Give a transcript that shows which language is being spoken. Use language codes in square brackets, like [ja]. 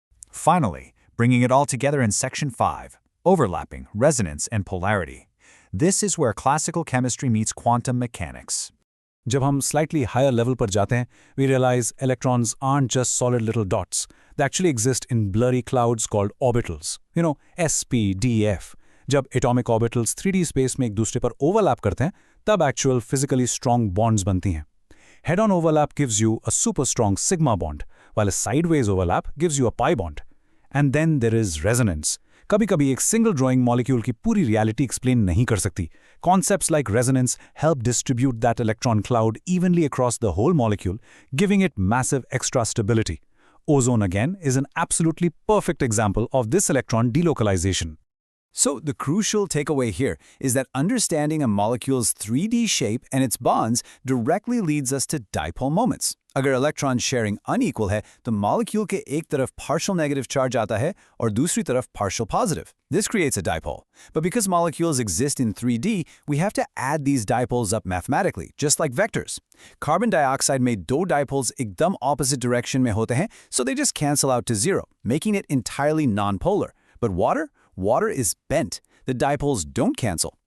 [en] Finally, bringing it all together in Section 5, overlapping, resonance, and polarity. This is where classical chemistry meets quantum mechanics. [hi] जब हम [en] slightly higher level पर जाते हैं, we realize electrons aren't just solid little dots. They actually exist in blurry clouds called orbitals. You know, S, P, D, F. [hi] जब atomic orbitals 3D space में एक दूसरे पर overlap करते हैं, तब actual physically strong bonds बनती हैं. [en] Head-on overlap gives you a super strong sigma bond, while a sideways overlap gives you a pi bond. And then there is resonance. [hi] कभी-कभी एक single drawing molecule की पूरी reality explain नहीं कर सकती. [en] Concepts like resonance help distribute that electron cloud evenly across the whole molecule, giving it massive extra stability. Ozone again is an absolutely perfect example of this electron delocalization. So the crucial takeaway here is that understanding a molecule's 3D shape and its bonds directly leads us to dipole moments. [hi] अगर electron sharing unequal है, तो molecule के एक तरफ partial negative charge आता है और दूसरी तरफ partial positive. [en] This creates a dipole. But because molecules exist in 3D, we have to add these dipoles up mathematically, just like vectors. Carbon dioxide में 2 dipoles एकदम opposite direction में होते हैं, so they just cancel out to 0, making it entirely non-polar. But water is bent. The dipoles don't cancel.